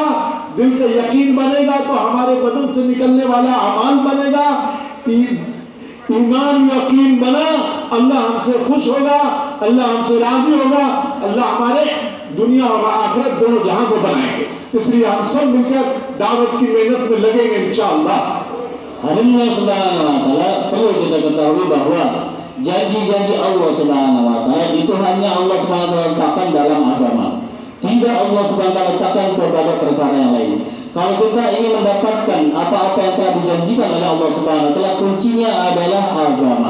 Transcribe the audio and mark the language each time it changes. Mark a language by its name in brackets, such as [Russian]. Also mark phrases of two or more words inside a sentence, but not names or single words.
[Hindi] दिल का यकीन बनेगा तो हमारे बदन से निकलने वाला अमाल बनेगा। ईमान यकीन बना, अल्लाह हमसे खुश होगा, अल्लाह हमसे राजी होगा, अल्लाह हमारे दुनिया और आखिरत दोनों जहां को बनाएंगे। इसलिए हम सब मिलकर दावत की मेहनत में लगेंगे इंशाअल्लाह। [Arabic] الله سبحانه وتعالى [Indonesian] perlu kita ketahui bahwa janji-janji [Arabic] الله سبحانه وتعالى [Indonesian] itu hanya [Arabic] الله سبحانه وتعالى [Indonesian] letakkan dalam agama. Tidak [Arabic] الله سبحانه وتعالى [Indonesian] letakkan kepada perkara yang lain. Kalau kita ingin mendapatkan apa-apa yang telah dijanjikan oleh [Arabic] الله سبحانه وتعالى, [Indonesian] kuncinya adalah agama.